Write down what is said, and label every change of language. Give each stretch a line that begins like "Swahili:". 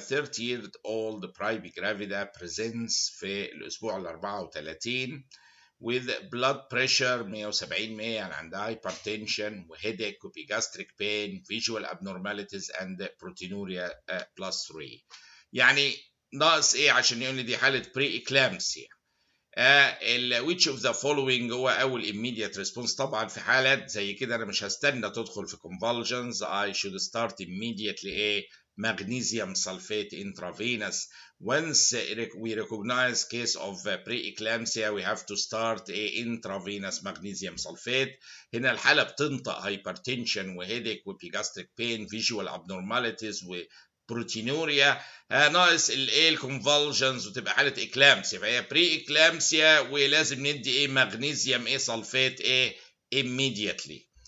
English: 30-year-old private gravida presents
Arabic: في الأسبوع ال
English: 34 with blood pressure 170 100
Arabic: يعني عندها
English: hypertension وheadache وgastric pain visual abnormalities and proteinuria plus 3.
Arabic: يعني ناقص ايه عشان يقول لي دي حالة pre-eclampsia؟
English: which of the following
Arabic: هو أول
English: immediate response.
Arabic: طبعا في حالات زي كده أنا مش هستنى تدخل في convulsions.
English: I should start immediately a magnesium sulfate intravenous. Once we recognize case of preeclampsia we have to start a intravenous magnesium sulfate.
Arabic: هنا الحالة بتنطق hypertension وheadache وgastric pain visual abnormalities بروتينوريا ناقص الايه الكونفولجنز وتبقى حاله اكلامسيا، فهي بري اكلامسيا ولازم ندي ايه مغنيسيوم ايه سلفيت ايه immediately.